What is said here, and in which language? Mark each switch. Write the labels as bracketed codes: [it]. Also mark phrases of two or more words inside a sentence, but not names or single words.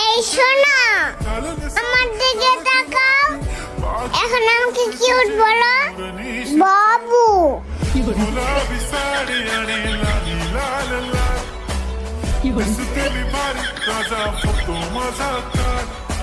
[bn] শোনো, আমার দিকে তাকাও। এখন আমাকে কিউট বলো। বাবু। [mr] गुलाबी साडी आणि लाली लाल लाल दिसतेली भारी ताजा फोटो माझा काढ